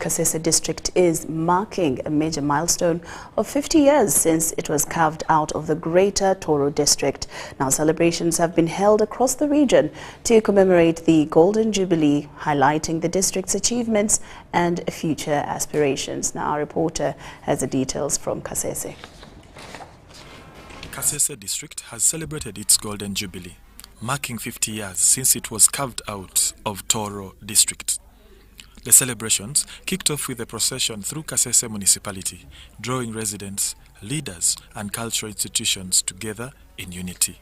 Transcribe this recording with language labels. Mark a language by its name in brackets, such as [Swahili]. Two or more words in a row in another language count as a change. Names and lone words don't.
[English] Kasese district is marking a major milestone of 50 years since it was carved out of the greater Toro district. Now celebrations have been held across the region to commemorate the Golden Jubilee, highlighting the district's achievements and future aspirations. Now our reporter has the details from Kasese. Kasese district has celebrated its Golden Jubilee, marking 50 years since it was carved out of Toro district. The celebrations kicked off with a procession through Kasese municipality, drawing residents, leaders and cultural institutions together in unity.